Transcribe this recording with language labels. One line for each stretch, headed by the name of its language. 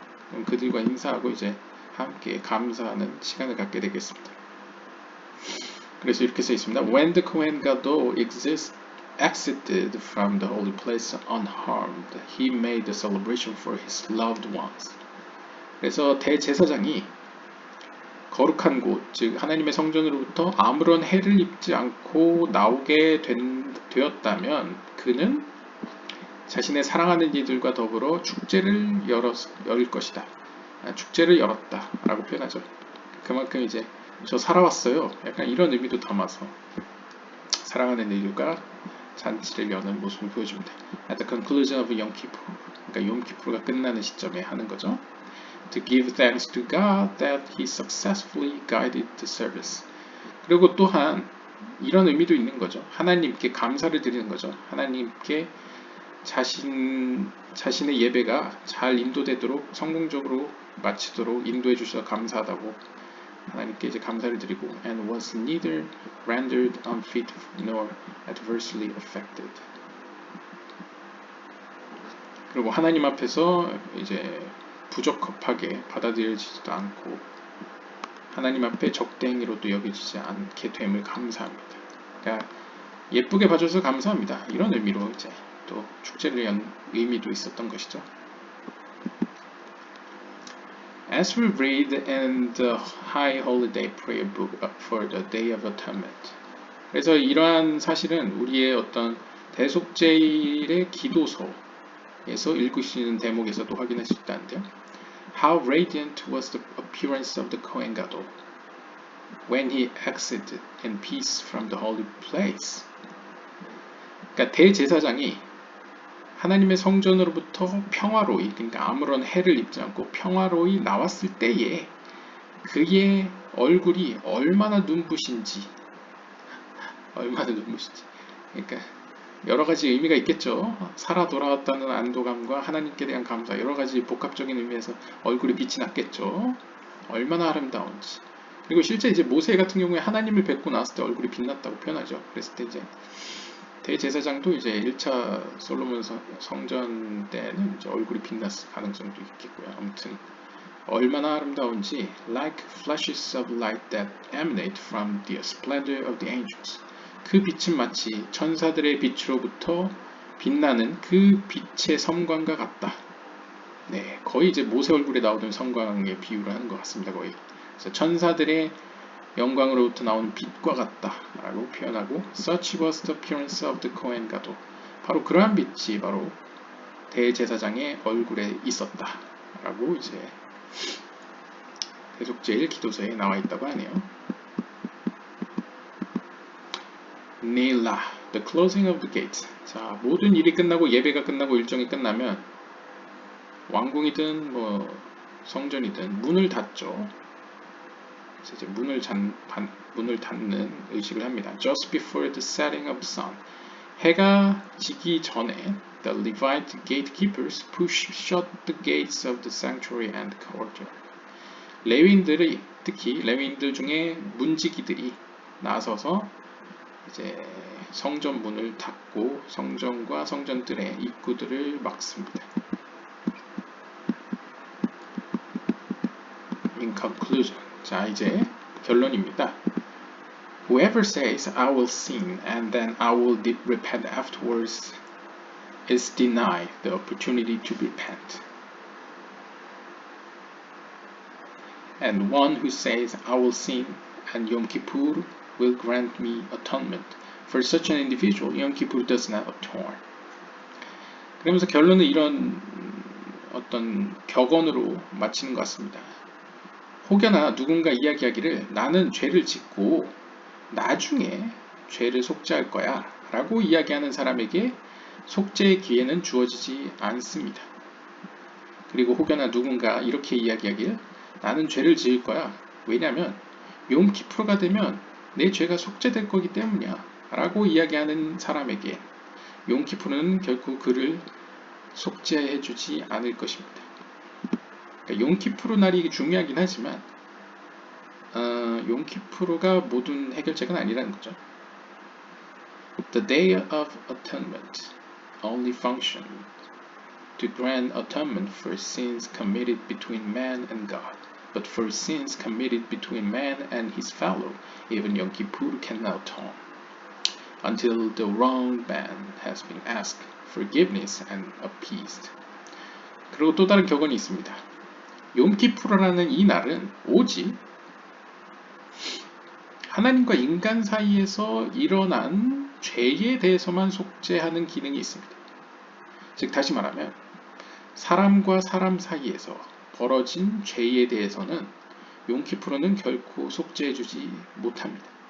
Korean: 그럼 그들과 인사하고 이제 함께 감사하는 시간을 갖게 되겠습니다. 그래서 이렇게 써 있습니다.
English: When the Kohen Gadol exited from the holy place unharmed, he made a celebration for his loved ones.
Korean: 그래서 대제사장이 거룩한 곳, 즉 하나님의 성전으로부터 아무런 해를 입지 않고 나오게 되었다면 그는 자신의 사랑하는 이들과 더불어 축제를 열 것이다. 축제를 열었다 라고 표현하죠. 그만큼 이제 저 살아왔어요. 약간 이런 의미도 담아서 사랑하는 이들과 잔치를 여는 모습을 보여줍니다.
English: At the conclusion of Yom Kippur,
Korean: 그러니까 욤키푸르가 끝나는 시점에 하는 거죠.
English: To give thanks to God that He successfully guided the service.
Korean: 그리고 또한 이런 의미도 있는 거죠. 하나님께 감사를 드리는 거죠. 하나님께 자신의 예배가 잘 인도되도록 성공적으로 마치도록 인도해 주셔서 감사하다고 하나님께 이제 감사를 드리고
English: and was neither rendered unfit nor adversely affected.
Korean: 그리고 하나님 앞에서 이제 부적합하게 받아들여지지도 않고 하나님 앞에 적대행위로도 여겨지지 않게 됨을 감사합니다. 그러니까 예쁘게 봐줘서 감사합니다. 이런 의미로 이제 또 축제를 연 의미도 있었던 것이죠.
English: As we read in the High Holiday Prayer Book for the Day of Atonement.
Korean: 그래서 이러한 사실은 우리의 어떤 대속제일의 기도서에서 읽을 수 있는 대목에서도 확인할 수 있다는데요.
English: How radiant was the appearance of the Kohen Gadol when he exited in peace from the holy place.
Korean: 그러니까 대제사장이 하나님의 성전으로부터 평화로이, 그러니까 아무런 해를 입지 않고 평화로이 나왔을 때에 그의 얼굴이 얼마나 눈부신지, 그러니까 여러 가지 의미가 있겠죠. 살아 돌아왔다는 안도감과 하나님께 대한 감사, 여러 가지 복합적인 의미에서 얼굴이 빛이 났겠죠. 얼마나 아름다운지. 그리고 실제 이제 모세 같은 경우에 하나님을 뵙고 나왔을 때 얼굴이 빛났다고 표현하죠. 그랬을 때 이제 대제사장도 이제 1차 솔로몬 성전 때는 이제 얼굴이 빛났을 가능성도 있겠고요. 아무튼 얼마나 아름다운지
English: like flashes of light that emanate from the splendor of the angels.
Korean: 그 빛은 마치 천사들의 빛으로부터 빛나는 그 빛의 섬광과 같다. 네, 거의 이제 모세 얼굴에 나오던 섬광의 비유를 하는 것 같습니다. 거의. 그래서 천사들의 영광으로부터 나오는 빛과 같다라고 표현하고
English: Such was the appearance of the Kohen Gadol.
Korean: 바로 그러한 빛이 바로 대제사장의 얼굴에 있었다라고 이제 대속제일 기도서에 나와 있다고 하네요.
English: Neilah, the closing of the gates.
Korean: 자, 모든 일이 끝나고 예배가 끝나고 일정이 끝나면 왕궁이든 뭐 성전이든 문을 닫죠. 그래서 이제 문을 닫는 의식을 합니다.
English: Just before the setting of the sun.
Korean: 해가 지기 전에
English: the Levite gatekeepers push shut the gates of the sanctuary and courtyard.
Korean: 레위인들이 특히 레위인들 중에 문지기들이 나서서 이제 성전 문을 닫고 성전과 성전들의 입구들을 막습니다.
English: In conclusion.
Korean: 자, 이제 결론입니다.
English: Whoever says I will sin and then I will repent afterwards is denied the opportunity to repent. And one who says I will sin and Yom Kippur will grant me atonement. For such an individual, Yom Kippur does not atone.
Korean: 그러면서 결론은 이런 어떤 격언으로 마치는 것 같습니다. 혹여나 누군가 이야기하기를 나는 죄를 짓고 나중에 죄를 속죄할 거야 라고 이야기하는 사람에게 속죄의 기회는 주어지지 않습니다. 그리고 혹여나 누군가 이렇게 이야기하길 나는 죄를 지을 거야. 왜냐면 욤키프로가 되면 내 죄가 속죄될 거기 때문이야 라고 이야기하는 사람에게 욤키프로는 결코 그를 속죄해 주지 않을 것입니다. 그러니까 욤키프로 날이 중요하긴 하지만 욤키프로가 모든 해결책은 아니라는 거죠.
English: The Day of Atonement only functioned to grant atonement for sins committed between man and God. But for sins committed between man and his fellow, even Yom Kippur cannot atone, until the wronged man has been asked forgiveness and appeased.
Korean: 그리고 또 다른 격언이 있습니다. 욤키푸르라는 이 날은 오직 하나님과 인간 사이에서 일어난 죄에 대해서만 속죄하는 기능이 있습니다. 즉 다시 말하면 사람과 사람 사이에서 벌어진 죄에 대해서는 욤키푸르는 결코 속죄해주지 못합니다.